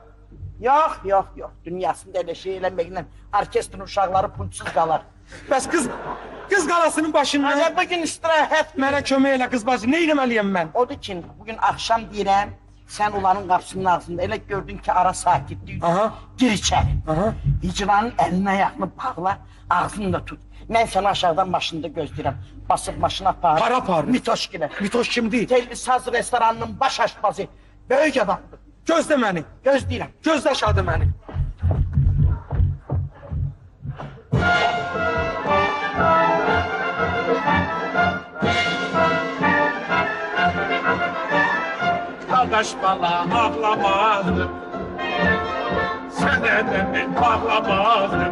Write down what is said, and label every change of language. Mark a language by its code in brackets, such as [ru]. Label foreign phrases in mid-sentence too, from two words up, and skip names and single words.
[az] Yox. Dünyasında elə şey eləməklə orkestrin uşaqları pulsuz qalar. Bəs qız qalasının başında Hadi bugün istirahət. mənə kömək elə qız bacı, nə etməliyəm mən? Odur ki, bugün akşam deyirəm, sen onların qapısının ağzında elə gördün ki ara sakitlik. Aha. [tr] Gir içeri. [az] Aha. Hicranın elini ayağını bağla, ağzını da tut. Ben seni aşağıdan başında gözləyirəm. Basıp maşına apar. Para apar. Mitoşkinə. Mitoş kim deyil? Telli Saz restoranının baş aşpazı. Böyük adamdır. Gözlə məni, Gözləyirəm. gözlə aşağıda məni. [tr] Kardeş bana ağlamazdım. Seneden ağlamazdım.